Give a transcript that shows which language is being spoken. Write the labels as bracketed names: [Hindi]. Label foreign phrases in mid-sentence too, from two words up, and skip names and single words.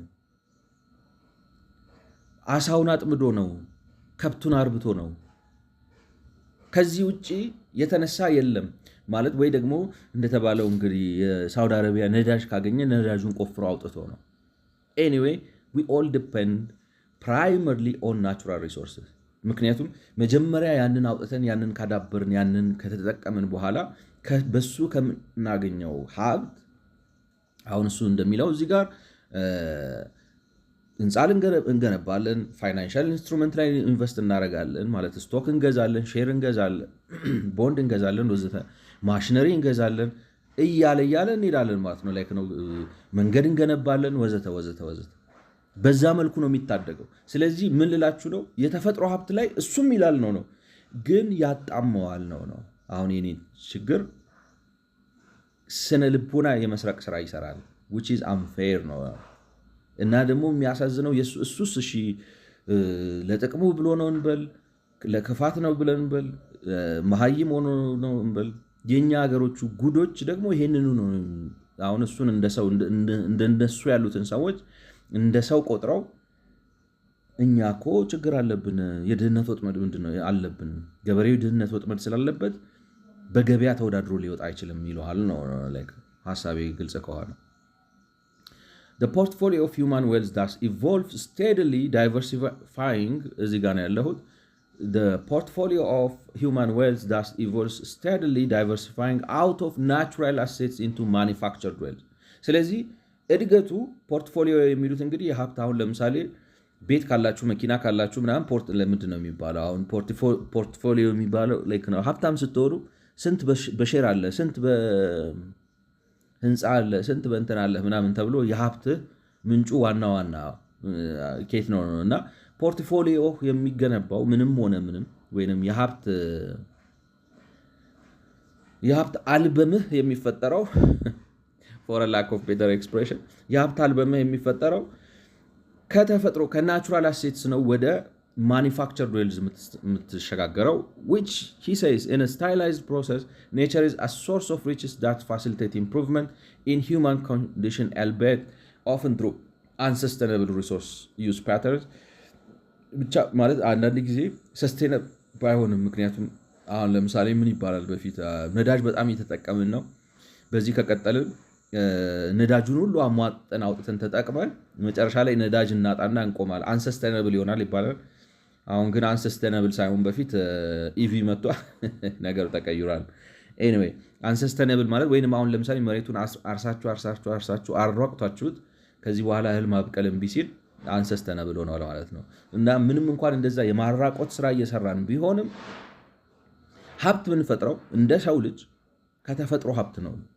[Amharic] አሳውን አጥምዶ ነው፣ ከብቱን አርብቶ ነው። ከዚህ ውጪ የተነሳ የለም ማለት ወይ ደግሞ እንደተባለው እንግዲህ የሳውዲ አረቢያ ነዳጅ ካገኘ ነዳጁን ቆፍሮ አውጥቶ ነው። ኤኒዌይ [English] we all depend primarily on natural resources። [Amharic] ምክንያቱም መጀመሪያ ያንን አውጥተን ያንን ካዳበርን ያንን ከተጠቀምን በኋላ በሱ ከምናገኘው ሀብት አሁን እሱ እንደሚለው እዚህ ጋር ህንፃ እንገነባለን፣ [English] financial instrument [Amharic] ላይ ኢንቨስት እናደርጋለን ማለት ስቶክ እንገዛለን፣ ሼር እንገዛለን፣ ቦንድ እንገዛለን፣ ወዘተ ማሽነሪ እንገዛለን እያለ እንሄዳለን ማለት ነው። ላይክ ነው መንገድ እንገነባለን ወዘተ ወዘተ ወዘተ። በዛ መልኩ ነው የሚታደገው። ስለዚህ ምን ልላችሁ ነው የተፈጥሮ ሀብት ላይ እሱም ይላል ነው ግን ያጣመዋል ነው። አሁን የኔ ችግር ስነ ልቦና የመስረቅ ስራ ይሰራል [English] which is unfair [Amharic] ነው። እና ደግሞ የሚያሳዝነው እሱስ እሺ ለጥቅሙ ብሎ ነው እንበል፣ ለክፋት ነው ብለን እንበል፣ መሀይም ሆኖ ነው እንበል፣ የኛ ሀገሮቹ ጉዶች ደግሞ ይሄንኑ ነው። አሁን እሱን እንደሰው እንደነሱ ያሉትን ሰዎች እንደ ሰው ቆጥረው እኛ እኮ ችግር አለብን፣ የድህነት ወጥመድ ምንድነው አለብን፣ ገበሬው ድህነት ወጥመድ ስላለበት በገበያ ተወዳድሮ ሊወጣ አይችልም ይለዋል ነው ሐሳቤ ግልጽ [English] ከሆነ። The portfolio of human wealth thus evolves steadily diversifying [Amharic] እዚህ ጋር ነው ያለሁት። [English] The portfolio of human wealth thus evolves steadily diversifying out of natural assets into manufactured wealth። [Amharic] ስለዚህ እድገቱ ፖርትፎሊዮ የሚሉት እንግዲህ የሀብት አሁን ለምሳሌ ቤት ካላችሁ መኪና ካላችሁ ምናምን ለምንድን ነው የሚባለው? አሁን ፖርትፎሊዮ የሚባለው ላይክ ነው። ሀብታም ስትሆኑ ስንት በሼር አለ፣ ስንት በህንፃ አለ፣ ስንት በእንትን አለ ምናምን ተብሎ የሀብትህ ምንጩ ዋና ኬት ነው። እና ፖርትፎሊዮ የሚገነባው ምንም ሆነ ምንም ወይንም የሀብት አልበምህ የሚፈጠረው [English] for a lack of better expression [Amharic] የሀብት አልበምህ የሚፈጠረው ከተፈጥሮ [English] ከናቹራል አሴትስ [Amharic] ነው ወደ [English] manufactured wealth የምትሸጋገረው which he says in a stylized process nature is a source of riches that facilitate improvement in human condition albeit often through unsustainable resource use [Amharic] patterns ብቻ ማለት አንዳንድ ጊዜ ሰስቴነብል ባይሆንም ምክንያቱም አሁን ለምሳሌ ምን ይባላል በፊት ነዳጅ በጣም እየተጠቀምን ነው በዚህ ከቀጠልን ነዳጁን ሁሉ አሟጠን አውጥተን ተጠቅመን መጨረሻ ላይ ነዳጅ እናጣና እንቆማለን አንሰስቴነብል ይሆናል ይባላል አሁን ግን አንሰስቴነብል ሳይሆን በፊት ኢቪ መጥቷል ነገር ተቀይሯል ኤኒዌይ አንሰስቴነብል ማለት ወይንም አሁን ለምሳሌ መሬቱን አርሳችሁ አሯቅታችሁት ከዚህ በኋላ እህል ማብቀል እምቢ ሲል አንሰስቴነብል ሆኗል ማለት ነው እና ምንም እንኳን እንደዛ የማራቆት ስራ እየሰራን ቢሆንም ሀብት ብንፈጥረው እንደ ሰው ልጅ ከተፈጥሮ ሀብት ነው